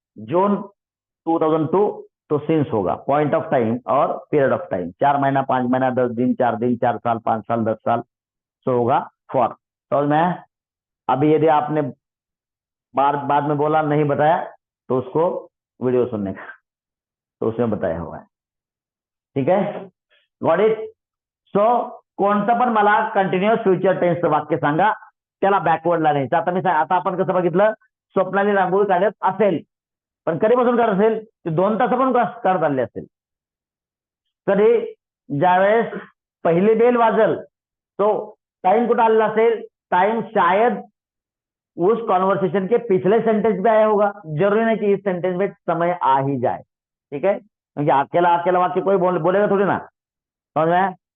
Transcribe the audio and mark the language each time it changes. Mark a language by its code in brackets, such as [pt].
[hi] जून 2002 तो सिंस होगा। Point of time और पीरियड ऑफ टाइम 4 महीना, 5 महीना, 10 दिन, 4 दिन, 4 साल, 5 साल, 10 साल, तो होगा फॉर। तो मैं अभी यदि आपने बाद में बोला नहीं बताया तो उसको वीडियो सुनने का, तो उसमें बताया हुआ है। ठीक है, गॉट इट। [mr] सो कोणतं पण मला कंटिन्युअस फ्युचर टेन्सचं वाक्य सांगा, त्याला बॅकवर्डला न्यायचं। आता आपण कसं बघितलं, स्वप्नाली रांगोळी काढत असेल, पण कधीपासून काढत असेल, ते 2 तास पण काढत आले असेल। कधी ज्यावेळेस पहिली बेल वाजल तो टाइम कुठं आलेला असेल, [hi] टाइम शायद उस कॉन्वर्सेशन के पिछले सेंटेंस में आया होगा, जरूरी नहीं कि इस सेंटेंस में समय आ ही जाए। ठीक है, क्योंकि अकेला अकेला वाक्य कोई बोलेगा थोड़ी ना, समझ में?